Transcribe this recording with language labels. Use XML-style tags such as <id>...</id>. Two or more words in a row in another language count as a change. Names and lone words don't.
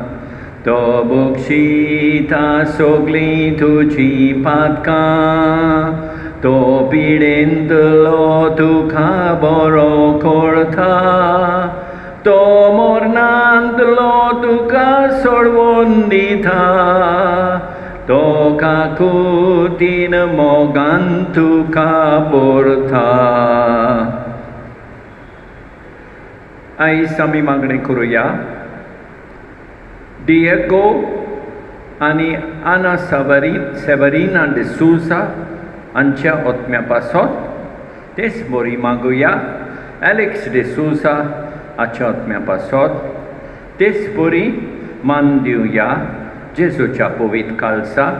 <kok>To bokshita sogli tuci patka, to pidendlo tukha boro kortha, to mornandlo tukha sorvonditha, to kakutin mogan tukha bortha. आयज आमी मागणी करुया. Diego आणि आना सेवरीना de Souza हांच्या ओतम्या पासत तेच बरी मागुया. एलेक्स de Souza हाच्या ओतम्या पासत तेच बरी मान दिवया जेजूच्या पवित्र काळजाक.</kok>